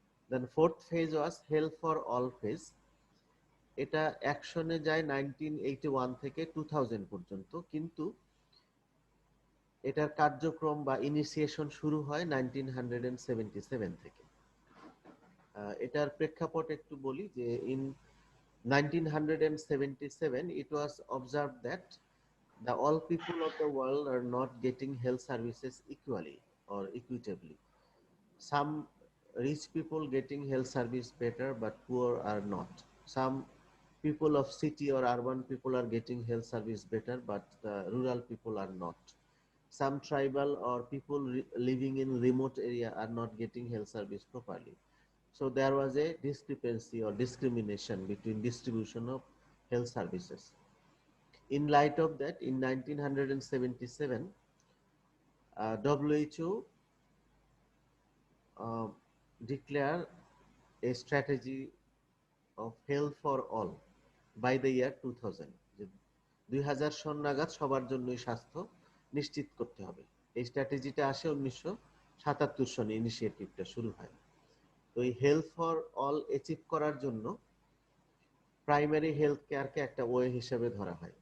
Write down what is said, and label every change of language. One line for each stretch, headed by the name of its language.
English: then fourth phase was health for all phase,
Bangla: এটা অ্যাকশনে যায় 1981 থেকে 2000 পর্যন্ত, কিন্তু এটার কার্যক্রম বা ইনিশিয়েশন শুরু হয় 1977 থেকে। এটার প্রেক্ষাপট একটু বলি যে
English: In 1977 it was observed that the all people of the world are not getting health services equally or equitably. Some rich people getting health service better but poor are not. Some people of city or urban people are getting health service better but the rural people are not. Some tribal or people living in remote area are not getting health service properly. So there was a discrepancy or discrimination between distribution of health services. In light of that, in 1977, WHO declared a strategy of health for all by the year 2000.
Bangla: 2000 সন নাগাদ সবার জন্যই স্বাস্থ্য নিশ্চিত করতে হবে। এই স্ট্র্যাটেজিটা আসে 1977 সনে, ইনিশিয়েটিভটা শুরু হয়। তো এই হেলথ ফর অল অ্যাচিভ করার জন্য প্রাইমারি হেলথ কেয়ারকে একটা ওয়ে হিসেবে ধরা হয়।